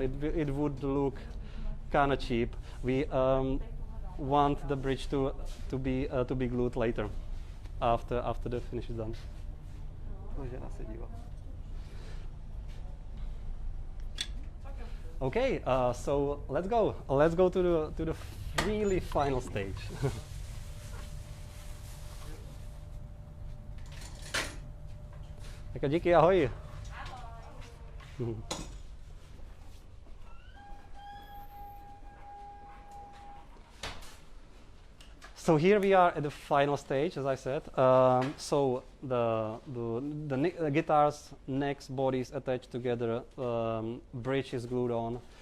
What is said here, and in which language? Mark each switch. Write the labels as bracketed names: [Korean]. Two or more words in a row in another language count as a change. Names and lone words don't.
[English] It would look kind of cheap. We want the bridge to be glued later, after the finish is done. Okay, so let's go. Let's go to the really final stage. [Czech] Tak díky, ahoj. [English] So here we are at the final stage, as I said. So the guitars, necks, bodies attached together, bridge is glued on.